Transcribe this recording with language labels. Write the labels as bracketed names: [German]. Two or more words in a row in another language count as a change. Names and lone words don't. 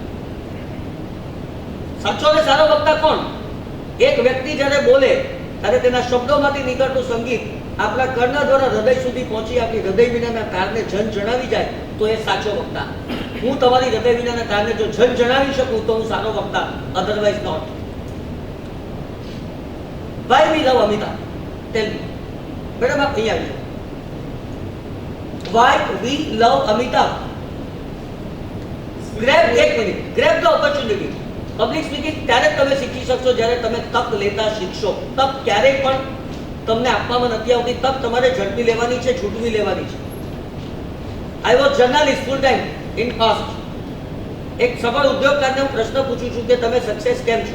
[Gujarati] સાચો અને સારો વક્તા કોણ? એક વ્યક્તિ જ્યારે બોલે ત્યારે તેના શબ્દોમાંથી નીકળતું સંગીત આપણા કર્ણ દ્વારા હૃદય સુધી પહોંચી આપણી હૃદય વિનાના તારને જણાવી જાય તો એ સાચો વક્તા. હું તમારી હૃદય વિનાના તારને જો જણાવી શકું તો હું સારો વક્તા, [English] otherwise not. Why we love Amitabh? Tell me. [Gujarati] મેડમ આપ અહીં આવી. [English] Why we love Amitabh? Grab the opportunity. public speaking [Gujarati] ત્યારે તમે શીખી શકશો જ્યારે તમે તક લેતા શીખશો. તક ક્યારેય પણ તમને આપવામાં નથી આવતી. તક તમારે ઝડપી લેવાની છે, છૂટવી લેવાની છે. [English] I was journalist full time in past. [Gujarati] એક સફળ ઉદ્યોગકારને હું પ્રશ્ન પૂછું છું કે તમે સક્સેસ કેમ છો?